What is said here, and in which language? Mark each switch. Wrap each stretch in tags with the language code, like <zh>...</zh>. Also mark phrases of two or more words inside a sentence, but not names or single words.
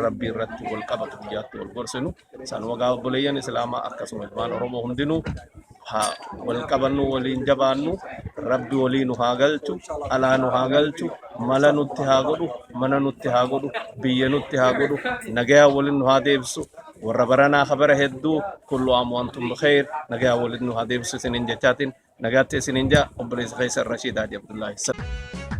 <om>rabbii irratti wal qabatu guyyaatti wal gorsinu san wagaa obboleeyyan islaamaa akkasuma ilmaan oromoo hundinuu haa wal qabannu waliin jabaannu rabbi waliin haa galchu alaa nu haa galchu mala nutti haa godhu mana nutti haa godhu biyya nutti haa godhu nagayaa waliin nu haa deebisu warra baranaa khabara hedduu</om> <ar>كل عام وأنتم بخير</ar> <om>nagayaa waliin nu haa deebisu isinin jechaatiin nagaatti isinin jaa obboleessa Faisal Rashiid Haji Abdullaahi</om>